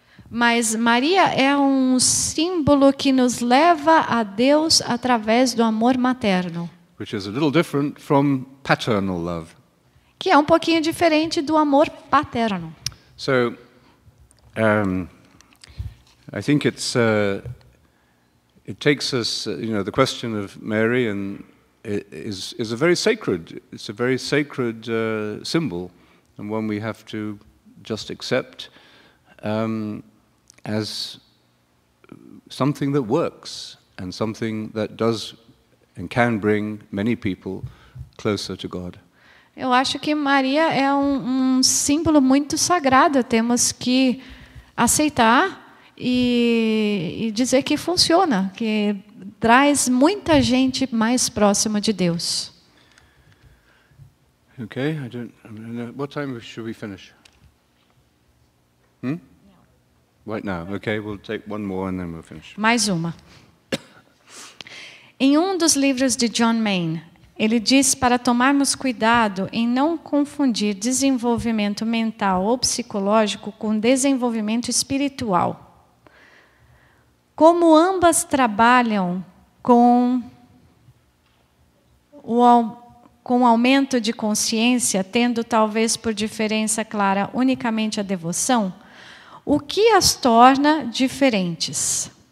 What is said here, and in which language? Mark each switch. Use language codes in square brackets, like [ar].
[pt] Mas Maria é um símbolo que nos leva a Deus através do amor materno, [en] Which is a little different from paternal love. [pt] que é um pouquinho diferente do amor paterno. [en] So, I think it takes us, the question of Mary is a very sacred. It's a very sacred symbol, and one we have to just accept as something that works and something that does and can bring many people closer to God. [pt] Eu acho que Maria é um símbolo muito sagrado. Temos que aceitar e dizer que funciona, que traz muita gente mais próxima de Deus. [en] Okay, what time should we finish? Right now. Okay, we'll take one more and then we'll finish. [pt] Mais uma. Em um dos livros de John Main, ele diz para tomarmos cuidado em não confundir desenvolvimento mental ou psicológico com desenvolvimento espiritual. Como ambas trabalham com o aumento de consciência, tendo talvez por diferença clara unicamente a devoção, o que as torna diferentes?